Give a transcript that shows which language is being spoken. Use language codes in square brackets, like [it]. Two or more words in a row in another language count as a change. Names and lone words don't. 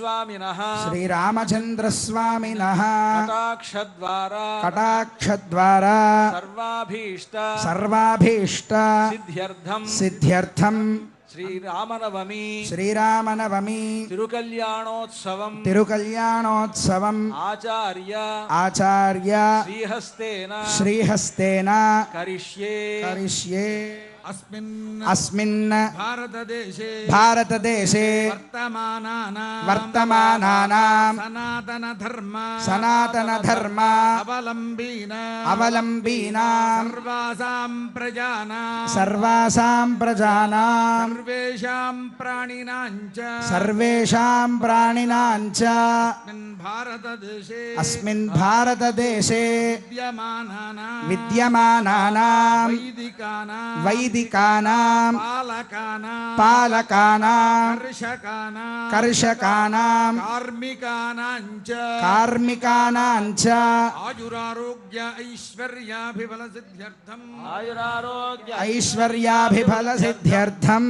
[sa] స్వామినః కటాక్షద్వారా సర్వాభీష్ట సిద్ధ్యర్థం శ్రీరామనవమి తిరుకల్యాణోత్సవం ఆచార్య శ్రీహస్తేన కరిష్యే। अस्मिन् भारतदेशे वर्तमानानां सनातनधर्म अवलम्बीनां सर्वासां प्रजानां सर्वेषां प्राणिनां च अस्मिन् भारतदेशे विद्यमानानां वैदिकानां వైదికానాం పాలకానాం పాలకానాం కర్షకానాం కర్షకానాం కార్మికానాం చ కార్మికానాం చ ఆయురారోగ్య ఐశ్వర్యాభిబల సిద్ధ్యర్థం ఐశ్వర్యాభిఫల సిద్ధ్యర్థం